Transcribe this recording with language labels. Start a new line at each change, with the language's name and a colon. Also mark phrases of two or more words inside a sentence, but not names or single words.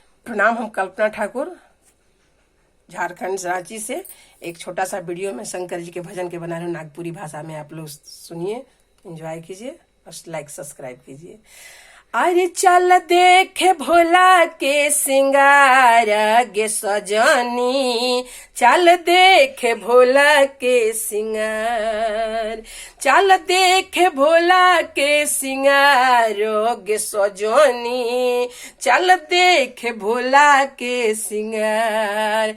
Hindi: प्रणाम। हम कल्पना ठाकुर झारखंड रांची से एक छोटा सा वीडियो में शंकर जी के भजन के बना रहे हूँ नागपुरी भाषा में। आप लोग सुनिए, एंजॉय कीजिए और लाइक सब्सक्राइब कीजिए।
Sadri: अरे चल देखे भोला के सिंगार गे सजनी, चल देखे भोला के सिंगार, चल देखे भोला के सिंगार गे सजनी, चल देखे भोला के सिंगार।